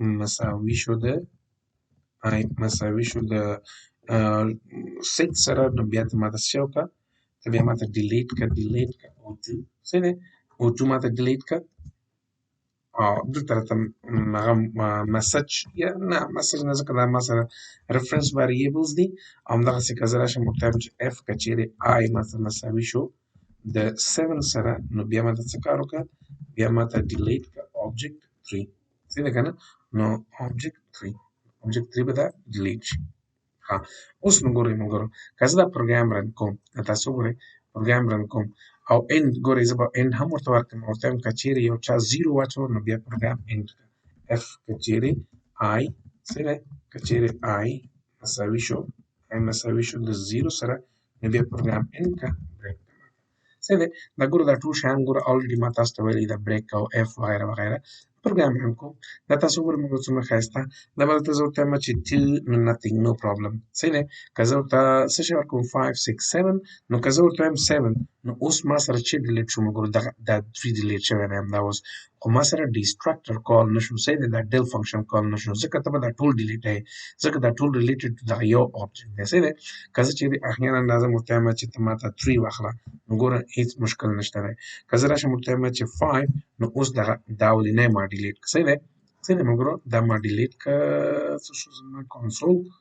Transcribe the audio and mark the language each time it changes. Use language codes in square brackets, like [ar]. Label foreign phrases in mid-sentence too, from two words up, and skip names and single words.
[ps] مساوي شو د 6 سره نو بیا ته ماته څه شی وکړه ته بیا ماته ډیلیټ که O2 صحیح دی O2 ماته ډیلیټ که او دلته راته هغه مسج یا نه مسج نه ځکه دا ما سره [en] reference variables [ps] دي او همدغسې که زه راشم ورته وایم چې f که چیرې I ماته مساوي شو د 7 سره نو بیا ماته څه کار وکړه بیا ماته delete که object 3 صحیح ده که نه نو object 3 به دا delete شي ها اوس نو ګورئ ملګرو که زه دا پروګرام رن کوم تاسو وګورئ پروګرام رن کوم او end ګورئ زه به end هم ورته ورکړم ورته وایم که چیرې یو چا 0 واچوه نو بیا پروګرام end f که چیرې I صحیح دی که چیرې I مساوي شو د 0 سره نو بیا پروګرام end که break صحیح دی دا ګوره دا ټول شیان ګوره already ما تاسو ته ویلي ده break او f وغیره وغیره پروګرام رن کوم دا تاسو وګورئ موږ څومره ښایسته دا به درته زه ورته وایم چې نو [en] nothing no problem [ps] صحیح دی که زه ورته څه شی ورکوم 5 6 7 نو که زه ورته وایم 7 نو اوس ما سره چې ډیلیټ شو مګر دا 3 ډیلیټ شوی دی همدا اوس خو ما سره destructor کال نشو صحیح دی دا del فنکشن کال نشو ځکه ته به دا ټول ډیلیټ یې ځکه دا ټول [en] related to [ps] دغه یو object دی صحیح دی که زه چیرې احیانا راځم ورته وایم چې ته ماته 3 واخله نو ګوره هیڅ مشکل نشته دی که زه راشم ورته وایم چې 5 نو اوس دغه دا ولینی ما ډیلیټ که صحیح دی صحیح دی ملګرو دا ما ډیلیټ که څه شو زما کنسول